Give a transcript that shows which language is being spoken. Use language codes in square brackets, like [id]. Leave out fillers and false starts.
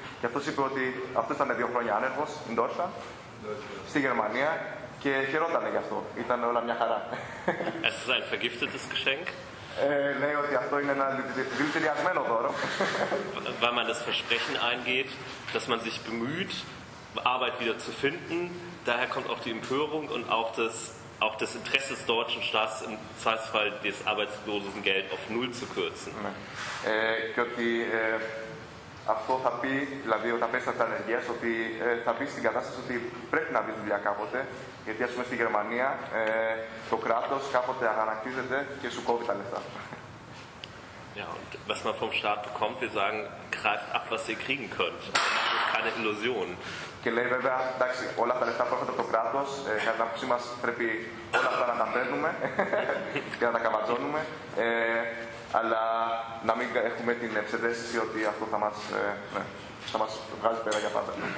[el] Και αυτός είπε ότι αυτός ήταν 2 χρόνια άνεργος, [de] in Deutschland, [el] στη Γερμανία, και χαιρότανε γι' αυτό. Ήταν όλα μια χαρά. [de] Es ist ein vergiftetes Geschenk. [el] Λέει ότι αυτό είναι ένα δηλητηριασμένο δώρο. [de] Weil man das Versprechen eingeht, dass man sich bemüht, Arbeit wieder zu finden. Daher kommt auch die Empörung und auch das Interesse des deutschen Staates, im Zweifelsfall das Arbeitslosengeld auf null zu kürzen. [el] Και ότι αυτό θα πει, δηλαδή όταν πέσει από την ανεργία, ότι θα πει στην κατάσταση ότι πρέπει να βρεις δουλειά κάποτε. Γιατί, ας πούμε, στη Γερμανία το κράτος κάποτε αγανακτίζεται και σου κόβει τα λεφτά. [de] Ja, und was man vom Staat bekommt, wir sagen, greift ab, was ihr kriegen könnt. Das ist keine Illusion. [el] Και λέει, βέβαια, εντάξει, όλα τα λεφτά που έρχονται από το κράτος, κατά την άποψή μας, πρέπει όλα αυτά να τα παίρνουμε και να τα καβατζώνουμε, αλλά να μην έχουμε την ψευδέστηση ότι αυτό θα μας, θα μας βγάζει πέρα για πάντα.